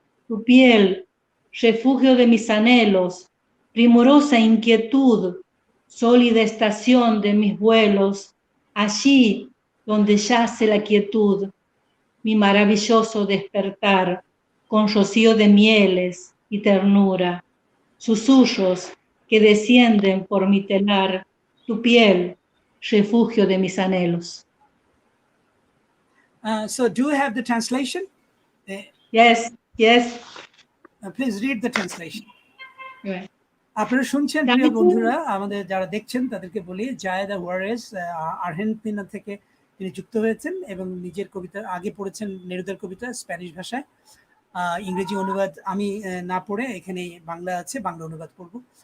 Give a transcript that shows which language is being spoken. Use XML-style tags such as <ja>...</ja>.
<es>Tu piel, refugio de mis anhelos, primorosa inquietud, sólida estación de mis vuelos, allí donde yace la quietud, mi maravilloso despertar, con rocío de mieles y ternura, susurros que descienden por mi telar, tu piel, refugio de mis anhelos.</es> <en>So do you have the translation? Yes, yes. Please read the translation. Right.</en> <bn>আপনারা শুনছেন প্রিয় বন্ধুরা, আমাদের যারা দেখছেন তাদেরকে বলি জায়েদা ওয়ারেস Argentina থেকে তিনি যুক্ত হয়েছেন এবং নিজের কবিতা আগে পড়েছেন নেরুদার কবিতা স্প্যানিশ ভাষায়, ইংরেজি অনুবাদ আমি না পড়ে এখানে বাংলা আছে, বাংলা অনুবাদ পড়ব।</bn>